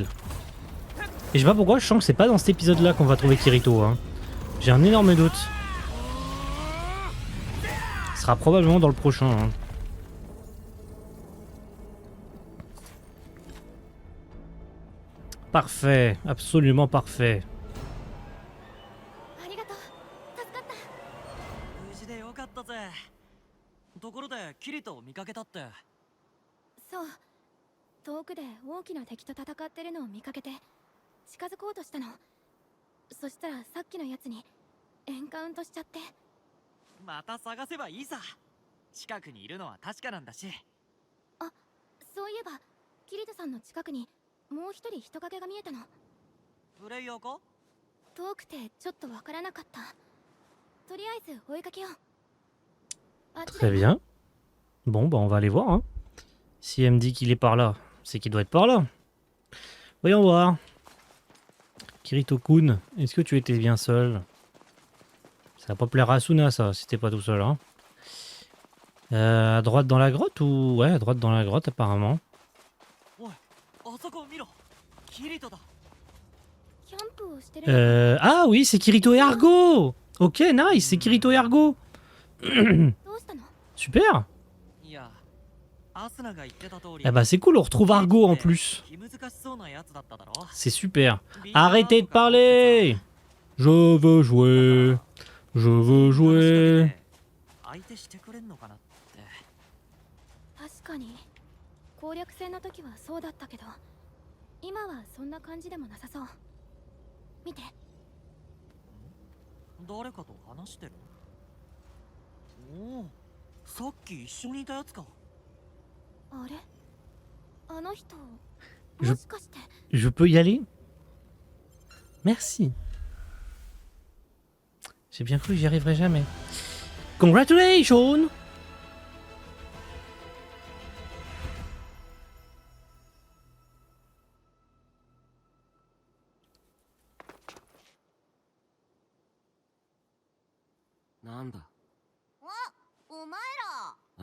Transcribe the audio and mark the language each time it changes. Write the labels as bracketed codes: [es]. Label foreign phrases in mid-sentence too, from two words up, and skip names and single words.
[fr] Et je sais pas pourquoi, je sens que c'est pas dans cet épisode-là qu'on va trouver Kirito. Hein. J'ai un énorme doute. Ce sera probablement dans le prochain. Hein. Parfait, absolument parfait. [ja] ありがとう。助かった。無事でよかったぜ。ところでキリトを見かけたって。そう。遠くで大きな敵と戦ってるのを見かけて近づこうとしたの。そしたらさっきのやつにエンカウントしちゃって。また探せばいいさ。近くにいるのは確かなんだし。あ、そういえばキリトさんの近くにもう一人人影が見えたの。プレイヤーか？遠くてちょっとわからなかった。とりあえず追いかけよう。あっちだ [fr] Très [ja] よ。 [fr] bien. Bon, bah on va aller voir. Hein. Si elle me dit qu'il est par là, c'est qu'il doit être par là. Voyons voir. Kirito-kun, est-ce que tu étais bien seul? Ça va pas plaire à Asuna, ça, si t'es pas tout seul. Hein. À droite dans la grotte ou... Ouais, à droite dans la grotte, apparemment. [ja] おい、あそこを見ろ。キリトだ。キャンプをしてる。 [fr] Ah oui, c'est Kirito et Argo. Ok, nice, c'est Kirito et Argo. [ja] どうしたの？ [fr] Super. [ja] いや、アスナが言ってた通り。 [fr] Eh bah c'est cool, on retrouve Argo en plus. [ja] 気難しそうなやつだっただろ。 [fr] C'est super. Arrêtez de parler. Je veux jouer. Je veux jouer. [ja] 相手してくれんのかなって。確かに攻略戦の時はそうだったけど今はそんな感じでもなさそう。見て。誰かと話してる？おお、さっき一緒にいたやつか。あれ、あの人 [fr] Je- [ja] もしかして。 [fr] Je peux y aller? Merci. J'ai bien cru que j'y arriverais jamais. Congratulations! [ja] なんだ。お前ら。